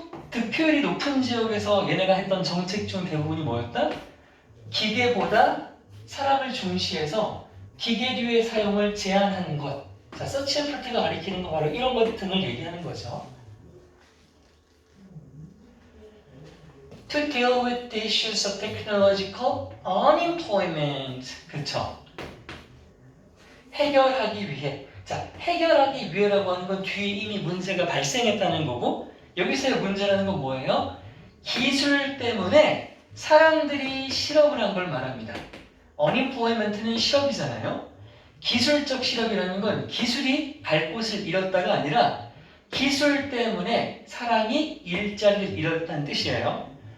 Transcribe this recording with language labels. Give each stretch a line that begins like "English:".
Korean: 득표율이 높은 지역에서 얘네가 했던 정책 중 대부분이 뭐였다? 기계보다 사람을 중시해서 기계류의 사용을 제한하는 것. 자, 서치 앤 프로트가 가리키는 거 바로 이런 것 등을 얘기하는 거죠.
English: To deal with the issues of technological unemployment.
Korean: 그렇죠. 해결하기 위해. 자, 해결하기 위해라고 하는 건 뒤에 이미 문제가 발생했다는 거고, 여기서의 문제라는 건 뭐예요? 기술 때문에 사람들이 실업을 한 걸 말합니다. unemployment는 실업이잖아요. 기술적 실업이라는 건 기술이 갈 곳을 잃었다가 아니라 기술 때문에 사람이 일자리를 잃었다는 뜻이에요.